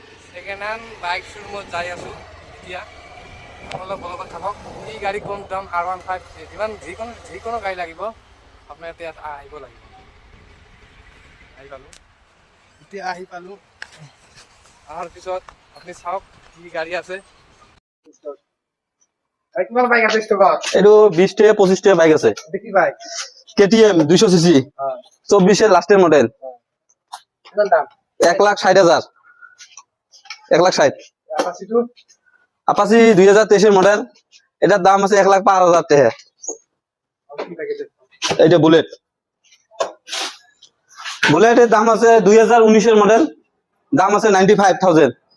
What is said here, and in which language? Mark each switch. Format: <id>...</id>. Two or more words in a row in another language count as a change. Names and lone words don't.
<en>second hand bike</en> <as>শোরুমত যাই আছো এতিয়া অলপ বলবত থাকক এই গাড়ী কম দাম R15 যিমান যিকোনো গাড়ী লাগিব আপোনাৰ ইয়াত আহিব লাগিব এতিয়া আহি পালো অহাৰ পিছত আপুনি চাওক কি গাড়ী আছে কিমান বাইক আছে ষ্টকত</as> <bn>এইটো 20 থেকে 25 টাকা বাইক আছে দেখি বাইক KTM 200 সিসি 24 এর লাস্টের মডেল</bn> <as>কিমান দাম 1,60,000 1,60,000 আপাচিটো</as> <bn>আপাচি 2023 এর মডেল এটার দাম আছে 1,05,000 টাকা এইটা বুলেট বুলেটের দাম আছে 2019 এর মডেল দাম আছে 95,000</bn>